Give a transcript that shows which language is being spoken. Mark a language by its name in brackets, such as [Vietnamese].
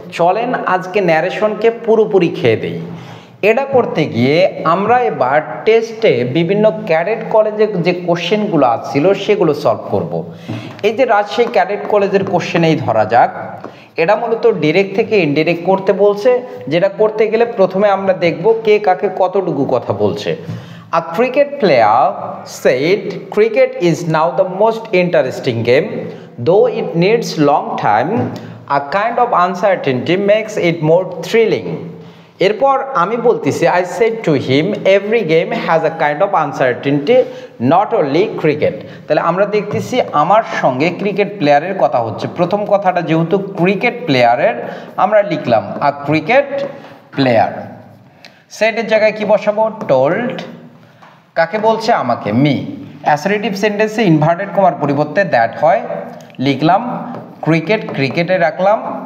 [Bangla] চলেন আজকে ন্যারেশনকে পুরোপুরি খেয়ে দেই। এটা করতে গিয়ে আমরা এবার টেস্টে বিভিন্ন ক্যাডেট কলেজের যে কোশ্চেনগুলো আসছিল সেগুলো সলভ করব। এই যে রাজশাহী ক্যাডেট কলেজের কোশ্চেনেই ধরা যাক, এটা মূলত ডিরেক্ট থেকে ইনডিরেক্ট করতে বলছে। যেটা করতে গেলে প্রথমে আমরা দেখব কে কাকে কতটুকু কথা বলছে। [English] A cricket player said, "Cricket is now the most interesting game. Though it needs long time, a kind of uncertainty makes it more thrilling." [Bangla] এরপর আমি বলতেছি, [English] I said to him, "Every game has a kind of uncertainty, not only cricket." [Bangla] তাহলে আমরা দেখতেছি আমার সঙ্গে cricket প্লেয়ারের কথা হচ্ছে। প্রথম কথাটা যেহেতু ক্রিকেট প্লেয়ারের, আমরা লিখলাম আ ক্রিকেট প্লেয়ার। সেটের জায়গায় কি বসাবো? টোল্ড। কাকে বলছে? আমাকে, মি। অ্যাসারেটিভ সেন্টেন্সে ইনভার্টেড কমার পরিবর্তে দ্যাট হয়, লিখলাম ক্রিকেট, ক্রিকেটে রাখলাম।